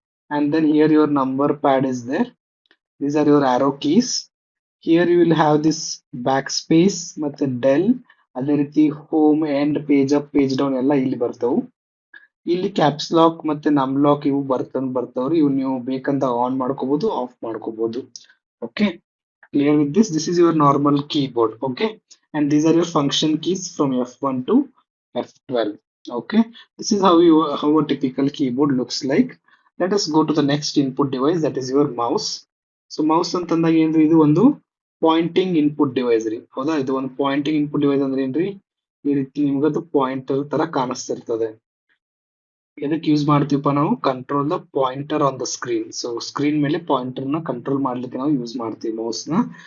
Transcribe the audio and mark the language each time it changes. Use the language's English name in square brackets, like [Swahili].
[English] And then here your number pad is there. These are your arrow keys. Here you will have this back space ಮತ್ತೆ del. [Kannada] ಅದೇ ರೀತಿ home and page up page down ಎಲ್ಲ ಇಲ್ಲಿ ಬರ್ತಾವು. ಇಲ್ಲಿ caps lock ಮತ್ತೆ ನಮ್ lock ಇವು ಬರ್ತಾವ್ರಿ. ಇವು ನೀವು ಬೇಕಂತ ಆನ್ ಮಾಡ್ಕೋಬಹುದು, ಆಫ್ ಮಾಡ್ಕೋಬಹುದು. [English] Okay, clear with this. This is your normal keyboard. Okay, and these are your function keys from F1 to F12. Okay, this is how a typical keyboard looks like. Let us go to the next input device, that is your mouse. [Kannada] So mouse ಅಂತಂದಾಗ ಏನ್ರಿ, ಇದು ಒಂದು Poynting input device ರೀ ಹೌದಾ. ಇದು ಒಂದು Poynting input device ಅಂದ್ರೆ ಏನ್ರಿ, ಈ ರೀತಿ ನಿಮ್ಗದು ಪಾಯಿಂಟರ್ ತರ ಕಾಣಿಸ್ತಿರ್ತದೆ. ಎದಕ್ಕೆ ಯೂಸ್ ಮಾಡ್ತೀವಪ್ಪ ನಾವು, [English] Control the pointer on the screen. [Kannada] So screen ಮೇಲೆ ಪಾಯಿಂಟರ್ ನ ಕಂಟ್ರೋಲ್ ಮಾಡ್ಲಿಕ್ಕೆ ನಾವು ಯೂಸ್ ಮಾಡ್ತೀವಿ ಮೌಸ್ ನ.